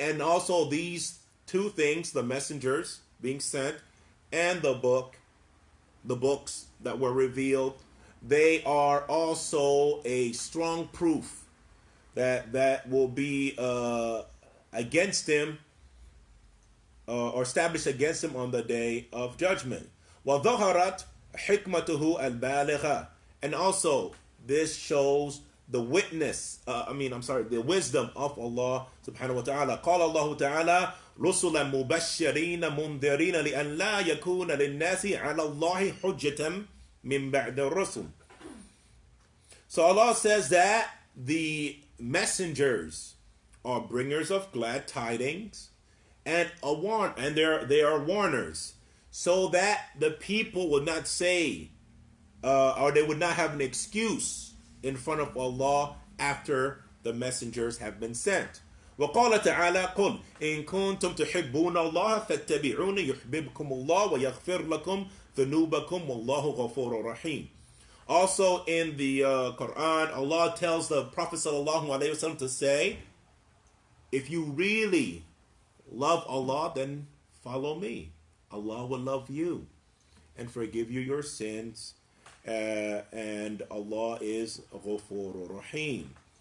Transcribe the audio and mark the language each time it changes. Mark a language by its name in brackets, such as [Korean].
[English] And also these two things, the messengers being sent and the books that were revealed, they are also a strong proof that will be against him or established against him on the day of judgment. [Arabic] وَظَهَرَتْ حِكْمَتُهُ الْبَالِغَةِ. [English] And also this shows the the wisdom of Allah subhanahu wa ta'ala. [Arabic] قال الله تعالى رسلا مبشرين منذرين لأن لا يكون للناس على الله حجة من بعد الرسل. [English] So Allah says that the messengers are bringers of glad tidings and they are warners, so that the people would not say or they would not have an excuse in front of Allah after the messengers have been sent. [Arabic] وقال تعالى قل إن كنتم تحبون الله فاتبعوني يحببكم الله ويغفر لكم ذنوبكم والله غفور رحيم. [English] Also in the Quran, Allah tells the Prophet sallallahu alaihi wasallam to say, if you really love Allah, then follow me. Allah will love you and forgive you your sins. And Allah is Ghafur Rahim.